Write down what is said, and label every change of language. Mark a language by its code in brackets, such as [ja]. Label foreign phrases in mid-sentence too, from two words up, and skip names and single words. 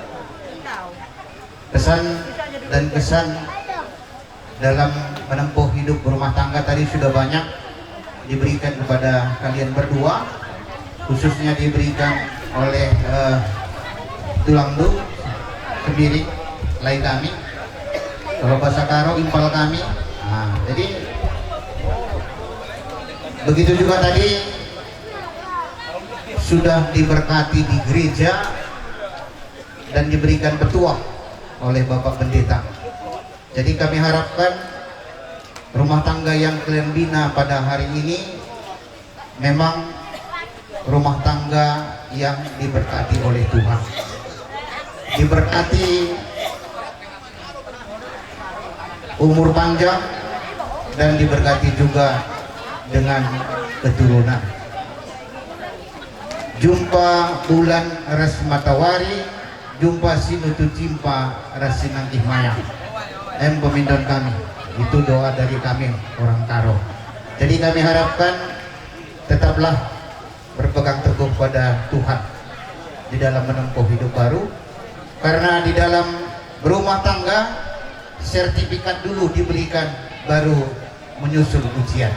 [id] Pesan dan kesan dalam menempuh hidup berumah tangga tadi sudah banyak diberikan kepada kalian berdua, khususnya diberikan oleh Tulangdu Sembiring lain kami, kalau bahasa Karo impal kami. Nah, jadi begitu juga tadi sudah diberkati di gereja dan diberikan petua oleh Bapak Pendeta. Jadi kami harapkan rumah tangga yang kalian bina pada hari ini memang rumah tangga yang diberkati oleh Tuhan, diberkati umur panjang dan diberkati juga dengan keturunan. [btx] Jumpa bulan ras matawari, jumpa sinutu cimpa ras sinang ihmayang. Pemindon kami, [id] itu doa dari kami orang Karo. Jadi kami harapkan tetaplah berpegang teguh pada Tuhan di dalam menempuh hidup baru, karena di dalam berumah tangga sertifikat dulu diberikan, baru menyusul ujian.